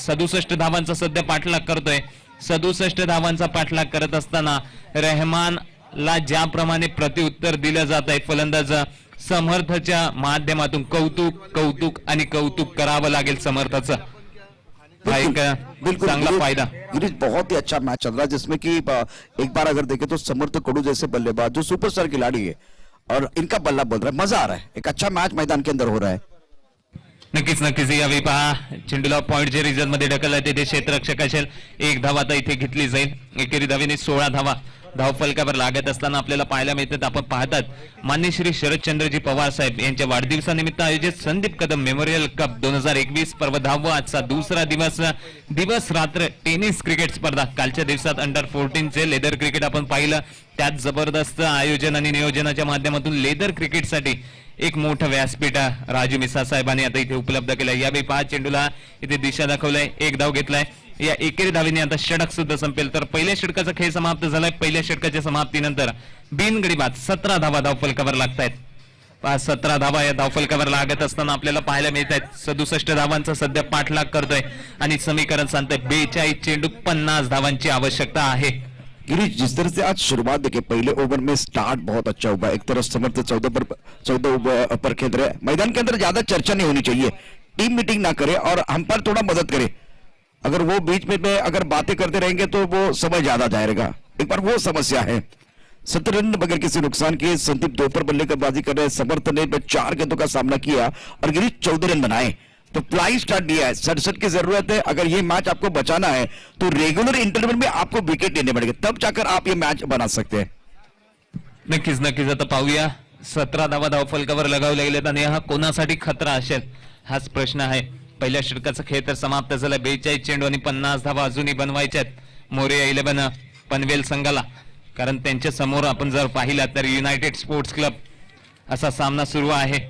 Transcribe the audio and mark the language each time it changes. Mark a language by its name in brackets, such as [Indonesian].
[Marathi] 67 धावांचा सध्या पाठलाग करतोय. 67 धावांचा पाठलाग करत असताना रेहमानला ज्याप्रमाणे प्रत्युत्तर दिलं जात आहे फलंदाज समर्थच्या माध्यमातून कौतुक कौतुक आणि कौतुक करावं लागेल समर्थाचं. हा एक चांगला फायदा. [Hindi] गिरीश बहुत ही अच्छा मैच चल रहा है जिसमें कि एक बार अगर देखें तो समर्थ कडू जैसे बल्लेबाज जो सुपरस्टार खिलाड़ी है और इनका बल्ला बोल रहा है. मजा आ रहा है. एक अच्छा मैच मैदान के अंदर हो रहा है. [Marathi] नक्कीच नक्कीच यावेळी पहा चेंडूला पॉइंट जे रिझल्ट मध्ये ढकलला ते क्षेत्ररक्षक असेल. 1 धावा आता इथे घेतली जाईल. एकेरी धावेने 16 धावा धावफलकावर लागत असताना आपल्याला पाहायला मिळतात. आपण पाहतात मान्य श्री शरदचंद्रजी पवार साहेब यांच्या वाढदिवसानिमित्त आयोजित संदीप कदम मेमोरियल कप 2021 पर्व 10वा आजचा दुसरा दिवस रात्र टेनिस क्रिकेट स्पर्धा. कालच्या दिवसात अंडर 14 चे लेदर क्रिकेट आपण पाहिलं. त्यात जबरदस्त आयोजन आणि नियोजनाच्या माध्यमातून लेदर क्रिकेटसाठी एक मोठं व्यासपीठ राजू मिसा साहेबांनी आता इथे उपलब्ध केलंय. यावेळी 5 चेंडूला इथे दिशा दाखवलाय. 1 धाव घेतलाय. या एकेरी धावेने आता षटक सुद्धा संपेल. तर पहिल्या षटकाचा खेळ समाप्त झालाय. पहिल्या षटकाच्या समाप्तीनंतर बिनगडी बाद 17 धावा धावफलकावर लागतायत. 17 धावा या धावफलकावर लागत असताना आपल्याला पाहायला मिळत आहेत. 67 धावांचा सध्या पाठलाग करतोय आणि समीकरण सांगतोय 42 चेंडू 50 धावांची आवश्यकता आहे. [Hindi] गिरीश जिस तरह से आज शुरुआत देखिए पहले ओवर में स्टार्ट बहुत अच्छा हुआ. एक तरफ समर्थ 14 पर खेल रहे. मैदान के अंदर ज्यादा चर्चा नहीं होनी चाहिए. टीम मीटिंग ना करे और हम पर थोड़ा मदद करे. अगर वो बीच में अगर बातें करते रहेंगे तो वो समय ज्यादा जाएगा. एक बार वो समस्या है. 17 रन बगैर किसी नुकसान के संदीप 2 पर बल्लेबाजी कर रहे. समर्थ ने 4 गेंदों का सामना किया और गिरीश 14 रन बनाए. तो फ्लाई स्टार्ट दिया है. 67 की जरूरत है. अगर ये मैच आपको बचाना है तो रेगुलर इंटरवल में आपको विकेट लेने पड़ेंगे. तब जाकर आप ये मैच बना सकते हैं. [Marathi] नक्कीच नक्कीच आता पाहूया. 17 धावा धावफलकावर लगावल्या गेल्यात आणि हा कोणासाठी खतरा असेल हाच प्रश्न आहे. पहिल्या षटकाचा खेळ तर समाप्त झाला. 42 चेंडू आणि 50 धावा अजूनही बनवायच्यात मोरिया 11 पनवेल संघाला. कारण त्यांच्या समोर आपण जर पाहिला तर युनायटेड स्पोर्ट्स क्लब असा सामना सुरू आहे.